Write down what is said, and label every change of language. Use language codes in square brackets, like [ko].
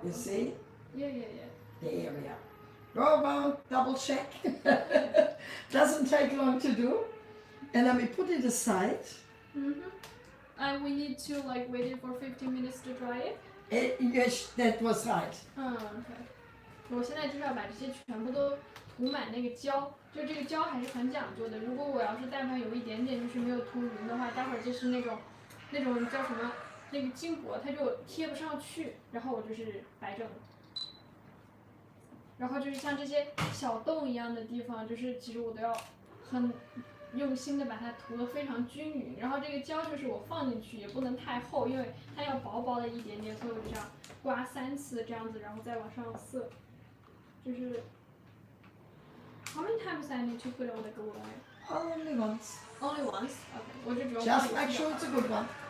[en] You see Yeah, yeah, yeah. the area. Go around, double check. Doesn't take long to do. And let me put it aside. And we need to like wait it for 15 minutes to dry it. Yes, that was right. OK。 [zh] 我现在就是要把这些全部都涂满那个胶，就这个胶还是很讲究的。如果我要是但凡有一点点就是没有涂匀的话，待会儿就是那种叫什么那个金箔它就贴不上去，然后我就是白整了。然后就是像这些小洞一样的地方，就是其实我都要很用心的把它涂得非常均匀。然后这个胶就是我放进去也不能太厚，因为它要薄薄的一点点，所以我就这样刮3次这样子，然后再往上色。就是 [en] How many times I need to put all the glue on it? Only once. Only once? Okay. [zh] 我就只用 [en] Just make sure it's a good one.